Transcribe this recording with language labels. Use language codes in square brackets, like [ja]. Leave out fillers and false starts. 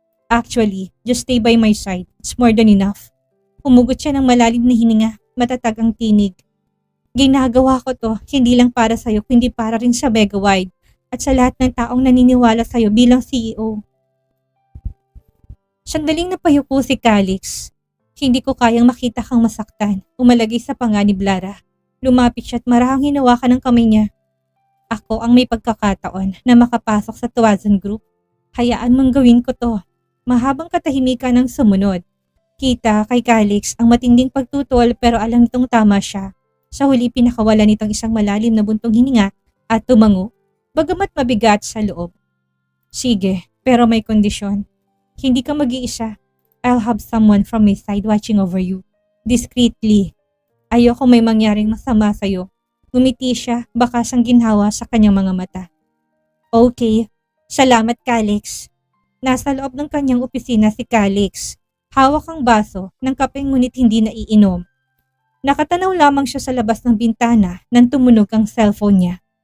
[en] Actually, just stay by my side. It's more than enough. [tl] Humugot siya ng malalim na hininga, matatag ang tinig. Ginagawa ko to, hindi lang para sa'yo, kundi para rin sa Megawide at sa lahat ng taong naniniwala sa'yo bilang CEO. Sandaling napayuko si Calix. Hindi ko kayang makita kang masaktan, umalagay sa panganib, Lara. Lumapit siya at marahang hinawakan ng kamay niya. Ako ang may pagkakataon na makapasok sa Tuazon Group. Hayaan mong gawin ko to. Mahabang katahimikan ang sumunod. Kita kay Calix ang matinding pagtutol pero alam nitong tama siya. Sa huli pinakawala nitong isang malalim na buntong hininga at tumango, bagamat mabigat sa loob. Sige, pero may kondisyon. Hindi ka mag-iisa. [en] I'll have someone from my side watching over you. Discreetly. [tl] Ayoko may mangyaring masama sa'yo. Ngumiti siya, bakas ang ginhawa sa kanyang mga mata. Okay, salamat Calix. Nasa loob ng kanyang opisina si Calix. Hawak ang baso ng kape ngunit hindi naiinom. Nakatanaw lamang siya sa labas ng bintana nang tumunog ang cellphone niya.